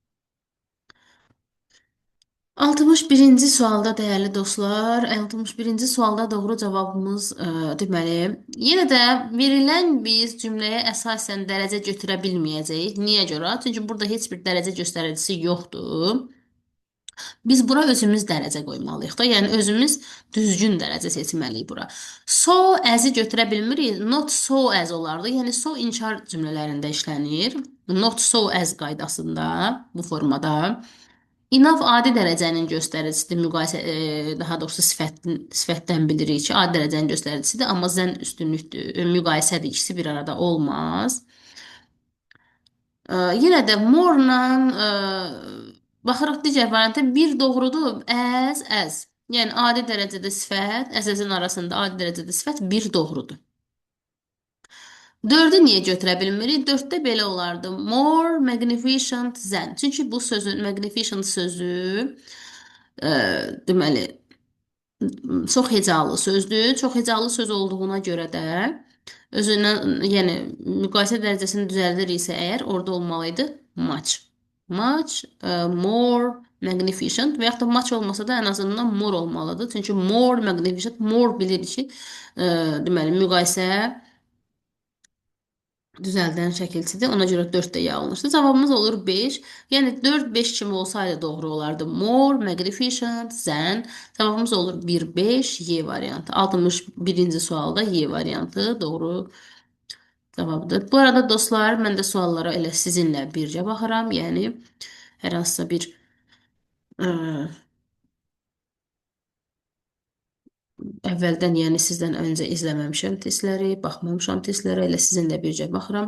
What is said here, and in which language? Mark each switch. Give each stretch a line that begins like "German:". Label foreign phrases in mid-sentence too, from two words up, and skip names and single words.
Azerbaijani: 61-ci sualda dəyərli dostlar, 61-ci sualda doğru cavabımız deməli, yenə də verilən biz cümləyə əsasən dərəcə götürə bilməyəcəyik. Niyə görə? Çünki burada heç bir dərəcə göstəricisi yoxdur. Biz bura özümüz dərəcə qoymalıyıq da, yəni özümüz düzgün dərəcə seçməliyik bura.
English: So as-
Azerbaijani: i götürə bilmirik,
English: not so as olardı.
Azerbaijani: Yəni so inkar cümlələrində işlənir.
English: Not so as
Azerbaijani: qaydasında, bu formada. Enough adi dərəcənin göstəricisidir, daha doğrusu sifətdən bilirik ki, adi dərəcənin göstəricisidir, amma zən üstünlükdür, müqayisədir, ikisi bir arada olmaz. Yenə də more-la baxırıq digər variantə, bir doğrudur, as. Yəni adi dərəcədə sifət, as-in arasında adi dərəcədə sifət bir doğrudur. 4-ü niyə götürə bilmirik? 4-də belə olardı.
English: More magnificent than.
Azerbaijani: Çünki bu sözün magnificent sözü deməli çox hecalı sözdür. Çox hecalı söz olduğuna görə də özündən, yəni müqayisə dərəcəsini düzəldiriksə əgər, orada olmalıydı much.
English: Much, more magnificent
Azerbaijani: və yaxud da much olmasa da ən azından more olmalıdır. Çünki
English: more magnificent,
Azerbaijani: more bilirik ki, deməli müqayisə düzəldən şəkilçidir. Ona görə 4 də yanlışdır. Cavabımız olur 5. Yəni 4-5 kimi olsaydı doğru olardı.
English: More magnificent than.
Azerbaijani: Cavabımız olur 1-5 Y variantı. 61-ci sualda Y variantı doğru cavabdır. Bu arada dostlar, mən də suallara elə sizinlə bircə baxıram. Yəni hər hansısa bir Əvvəldən, yəni sizdən öncə izləməmişəm testləri, baxmamışam testlərə, elə sizinlə bircə baxıram.